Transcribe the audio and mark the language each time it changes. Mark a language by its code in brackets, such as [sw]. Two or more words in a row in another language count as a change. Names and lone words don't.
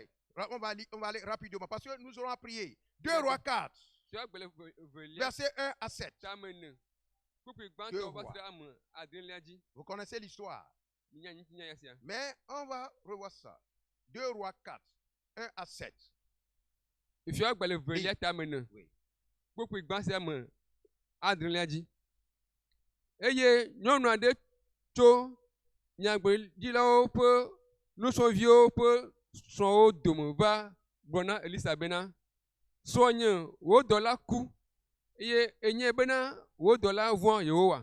[fr] On va aller rapidement parce que nous aurons à prier. 2 Rois 4. Versets 1 à 7. 2 Rois. Vous connaissez l'histoire. Mais on va revoir ça. 2 Rois 4. 1 à 7. [ee] Nyagbedzilawo ƒe nusrɔ̃viwo ƒe srɔ̃wo dome va gblɔna Elisa bena srɔ̃nye wò dɔla ku eye enye bena wò dɔla vɔ̃ Yehowa.